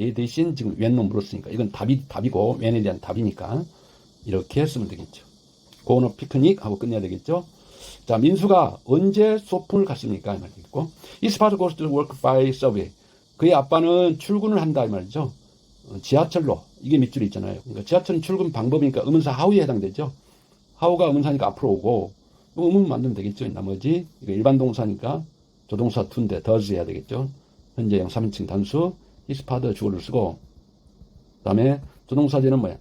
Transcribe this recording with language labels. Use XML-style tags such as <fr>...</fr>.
<ko>얘 대신 지금 when로 물었으니까. 이건 답이고 when에 대한 답이니까. 이렇게 쓰면 되겠죠.</ko> <en>go on a picnic</en> <ko>하고 끝내야 되겠죠. 자, 민수가 언제 소풍을 갔습니까? 이 말이겠고.</ko> <en>His father goes to work by subway.</en> <ko>그의 아빠는 출근을 한다 이 말이죠. 지하철로. 이게 밑줄이 있잖아요. 그러니까 지하철은 출근 방법이니까 의문사 how에 해당되죠. how가 의문사니까 앞으로 오고 의문 만들면 되겠죠. 나머지 이거 일반 동사니까 조동사 to인데 does 해야 되겠죠. 현재형 3인칭 단수 his father 주어를 쓰고 그다음에 조동사제는 뭐야?</ko>